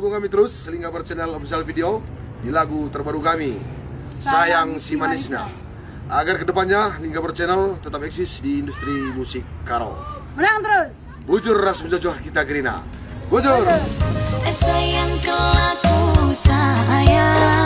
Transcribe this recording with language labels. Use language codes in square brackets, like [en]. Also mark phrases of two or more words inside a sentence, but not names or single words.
[id] terus Lingkabar Channel Official Video di lagu terbaru kami, Sayang Si Manisnya. Agar kedepannya Lingkabar Channel tetap eksis di industri musik karo. Menang terus. [btx] Bujur ras menjojoh kita gerina. Bujur. Sayang kelaku sayang